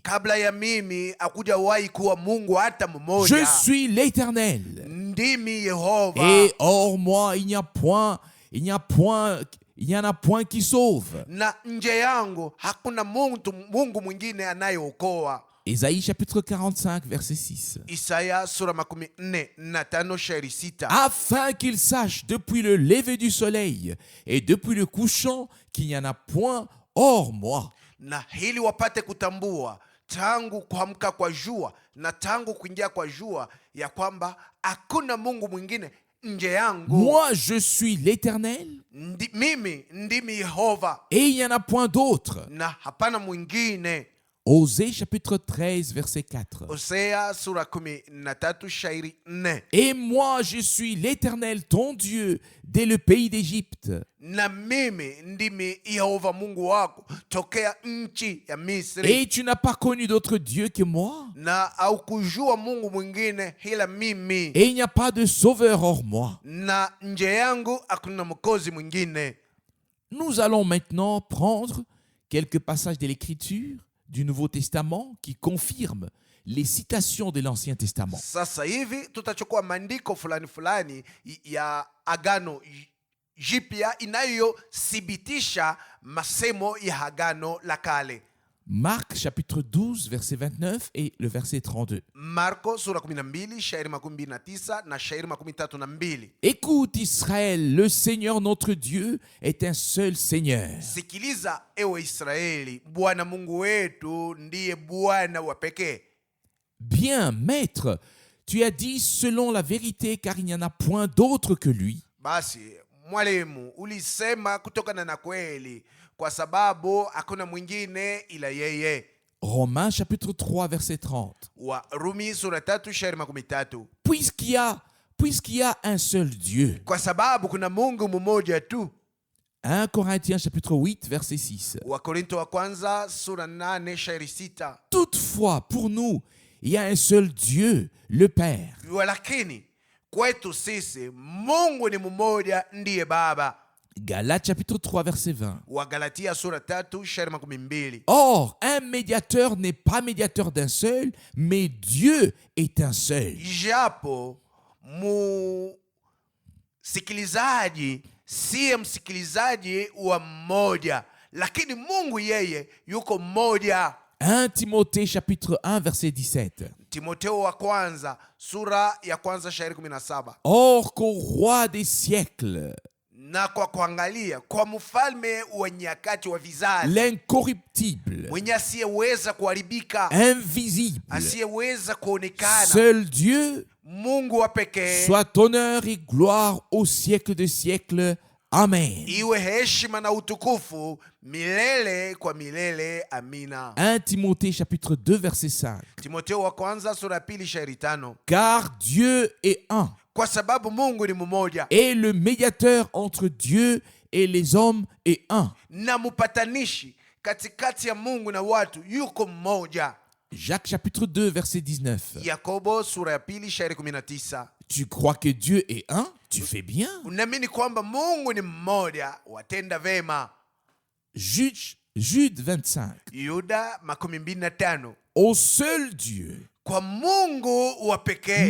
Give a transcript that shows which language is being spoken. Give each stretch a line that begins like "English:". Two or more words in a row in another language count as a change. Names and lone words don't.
Swahili: kabla ya mimi hakujawahi kuwa Mungu hata
French: Je
Swahili: mmoja.
French: suis l'Éternel.
Swahili: Ndimi Yehova,
French: Et hors moi, il n'y en a point qui sauve.
Swahili: na nje yangu hakuna Mungu mwingine anayeokoa.
French: Ésaïe chapitre 45, verset 6.
Swahili: Isaya sura 45 shairi 6,
French: Afin qu'ils sachent depuis le lever du soleil et depuis le couchant qu'il n'y en a point hors moi.
Swahili: na hili wapate kutambua tangu kuamka kwa jua na tangu kuingia kwa jua ya kwamba hakuna Mungu mwingine nje yangu.
French: Moi, je suis l'Éternel
Swahili: Mimi ndimi Yehova
French: et il n'y en a point d'autre.
Swahili: na hapana mwingine.
French: Osée chapitre 13, verset 4.
Swahili: Hosea sura 13 shairi 4,
French: Et moi, je suis l'Éternel, ton Dieu, dès le pays d'Égypte.
Swahili: na mimi ndimi Yehova Mungu wako tokea nchi ya Misri,
French: Et tu n'as pas connu d'autre Dieu que moi.
Swahili: na haukujua Mungu mwingine ila mimi,
French: Et il n'y a pas de sauveur hors moi.
Swahili: na nje yangu hakuna mkozi mwingine.
French: Nous allons maintenant prendre quelques passages de l'Écriture du Nouveau Testament qui confirment les citations de l'Ancien Testament.
Swahili: Sasa hivi tutachukua maandiko fulani ya Agano Jipya inayothibitisha masemo ya Agano la Kale.
French: Marc chapitre 12, verset 29 et le verset 32.
Swahili: Marko sura 12 shairi 29 na shairi 32.
French: Écoute Israël, le Seigneur notre Dieu est un seul Seigneur.
Swahili: Sikiliza ewe Israeli, Bwana Mungu wetu ndiye Bwana wa pekee.
French: Bien, maître, tu as dit selon la vérité, car il n'y en a point d'autre que lui.
Swahili: Basi mwalimu, ulisema kutokana na kweli, kwa sababu hakuna mwingine ila yeye.
French: Romains chapitre 3, verset 30.
Swahili: Warumi sura 3 shairi 13.
French: Puisqu'il y a un seul Dieu.
Swahili: Kwa sababu kuna Mungu mmoja tu.
French: 1 Corinthiens chapitre 8, verset 6.
Swahili: Wakorinto wa kwanza sura 8 shairi 6.
French: Toutefois, pour nous, il y a un seul Dieu, le Père.
Swahili: Walakini kwetu sisi Mungu ni mmoja, ndiye Baba.
French: Galates chapitre 3, verset 20.
Swahili: Wagalatia sura 3 shairi 12.
French: Or, un médiateur n'est pas médiateur d'un seul, mais Dieu est un seul.
Swahili: Japo msikilizaji siye msikilizaji wa mmoja, lakini Mungu yeye yuko mmoja.
French: 1 Timothée chapitre 1, verset 17.
Swahili: Timotheo wa kwanza sura ya kwanza shairi 17.
French: Or qu'au roi des siècles,
Swahili: Na kwa kuangalia kwa mfalme wa nyakati wa vizazi,
French: l'incorruptible,
Swahili: mwenye asiyeweza kuharibika,
French: invisible,
Swahili: asiyeweza kuonekana,
French: seul Dieu,
Swahili: Mungu wa pekee,
French: soit honneur et gloire au siècle de siècles. Amen.
Swahili: iwe heshima na utukufu milele kwa milele. Amina.
French: 1 Timothée chapitre 2, verset 5.
Swahili: Timotheo wa kwanza sura ya 2 shairi 5.
French: Car Dieu est un,
Swahili: Kwa sababu Mungu ni mmoja,
French: et le médiateur entre Dieu et les hommes est un.
Swahili: na mpatanishi katikati ya Mungu na watu yuko mmoja.
French: Jacques chapitre 2, verset 19.
Swahili: Yakobo sura ya 2 shairi 19.
French: Tu crois que Dieu est un? Tu fais bien.
Swahili: Unaamini kwamba Mungu ni mmoja, watenda vema.
French: Jude 25.
Swahili: Yuda 25.
French: Au seul Dieu,
Swahili: Kwa Mungu wa pekee,